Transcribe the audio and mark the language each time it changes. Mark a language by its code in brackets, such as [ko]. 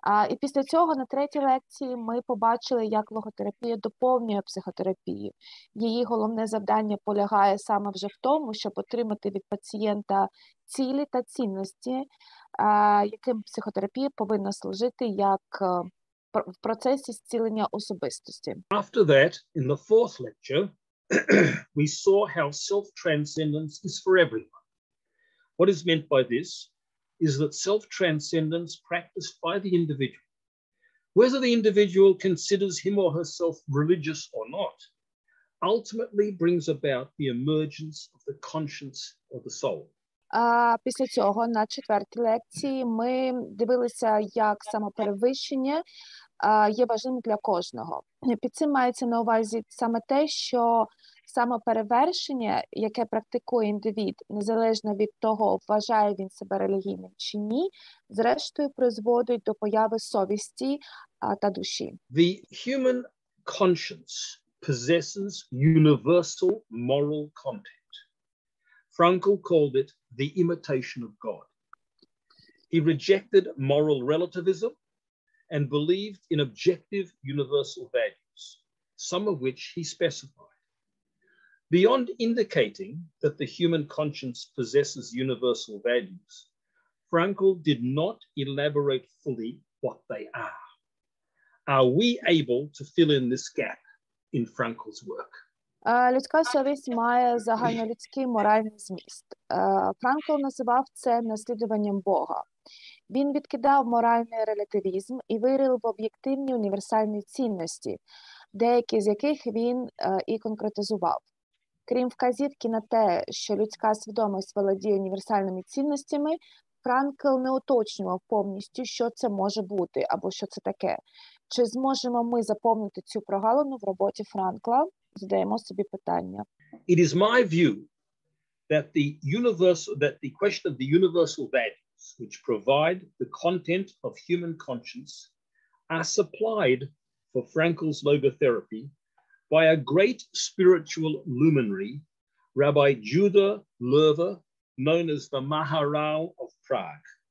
[uk] І після цього на третій лекції ми побачили, як логотерапія доповнює психотерапію. Її головне завдання полягає саме вже в тому, щоб отримати від пацієнта цілі та цінності, яким психотерапія повинна служити як в процесі зцілення особистості. [en] After that, in the fourth lecture, we saw how self-transcendence is for everyone. What is meant by this is that self-transcendence practiced by the individual, whether the individual considers him or herself religious or not, ultimately brings about the emergence of the conscience of the soul. [uk] Після цього на четвертій лекції ми дивилися, як самоперевищення є важливим для кожного. Під цим мається на увазі саме те, що самоперевершення, яке практикує індивід, незалежно від того, вважає він себе релігійним чи ні, зрештою призводить до появи совісті та душі. [en] The human conscience possesses universal moral content. Frankl called it the imitation of God. He rejected moral relativism and believed in objective universal values, some of which he specified. Beyond indicating that the human conscience possesses universal values, Frankl did not elaborate fully what they are. Are we able to fill in this gap in Frankl's work? [uk] Людська совість має загальнолюдський моральний зміст. Франкл називав це наслідуванням Бога. Він відкидав моральний релятивізм і вірив в об'єктивні універсальні цінності, деякі з яких він і конкретизував. Крім вказівки на те, що людська свідомість володіє універсальними цінностями, Франкл не уточнював повністю, що це може бути або що це таке. Чи зможемо ми заповнити цю прогалину в роботі Франкла? Задаємо собі питання. [en] It is my view that the question of the universal values which provide the content of human conscience are supplied for Frankl's logotherapy by a great spiritual luminary, Rabbi Judah Lerver, known as the Maharal of Prague.